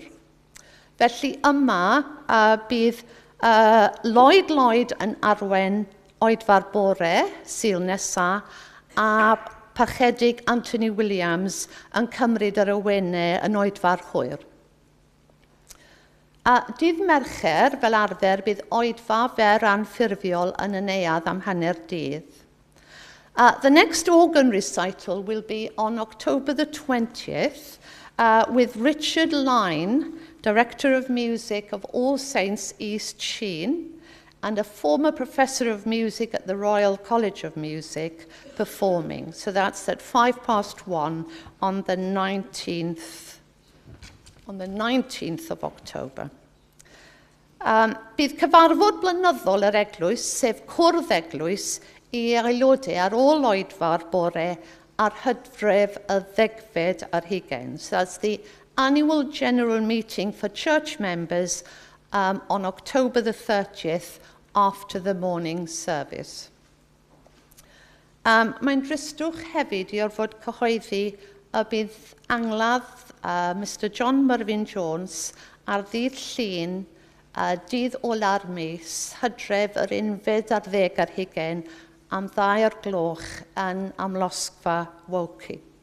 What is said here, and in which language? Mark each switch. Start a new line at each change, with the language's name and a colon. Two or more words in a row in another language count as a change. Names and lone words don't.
Welsh: Felly yma bydd Lloyd yn arwen oedfa'r bore, Sul nesaf, a parchedig Anthony Williams yn cymryd yr awenau yn oedfa'r hwyr. Dydd Mercher, fel arfer, bydd oedfa fer anffurfiol yn y neuadd am hanner dydd.
English: The next organ recital will be on October the 20th with Richard Lyne, Director of Music of All Saints East Sheen, and a former professor of music at the Royal College of Music performing. So that's at 1:05 on the 19th of October.
Welsh: Bydd cyfarfod blynyddol yr eglwys, sef cwrdd eglwys, i aelodau ar ôl oedfa'r bore ar Hydref y 10 ar 20.
English: So that's the annual general meeting for church members on October the 30th after the morning service.
Welsh: Mae'n dristwch hefyd i orfod cyhoeddi y bydd angladd Mr John Mervyn Jones ar ddydd Llun dydd ola'r mis, Hydref yr 11 ar 10 ar 20 am 2:00 yn amlosgfa Woki.